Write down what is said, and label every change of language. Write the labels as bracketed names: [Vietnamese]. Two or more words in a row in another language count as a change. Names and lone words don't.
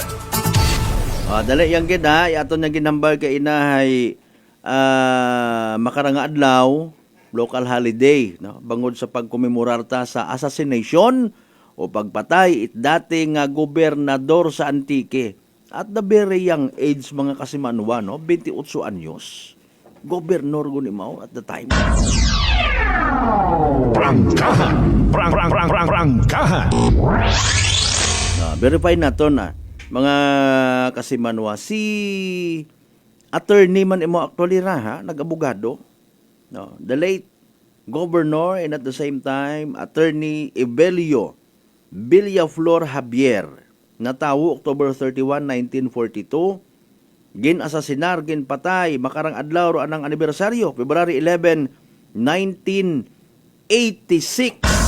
[Kinaray-a] Dali yang gid ha, aton nga ginambal kay inahay makarang adlaw, [English] local holiday, [Kinaray-a] no? Bangod sa pagkomemorar ta sa assassination o pagpatay it dating gobernador sa Antique [English] at the very young age [Kinaray-a] mga kasimanwa, no? 28 anyos. Gobernador guni mao [English] at the time. [Kinaray-a] Prangkahan! Prangkahan! Verify naton mga kasimanwa, si attorney man imo actually ra ha, nag-abogado, no? [English] The late governor and at the same time attorney [Kinaray-a] Evelio Villaflor Javier, natawo October 31, 1942, gin-asasinar, gin-patay makarang adlaw ro anang anibersaryo February 11, 1986.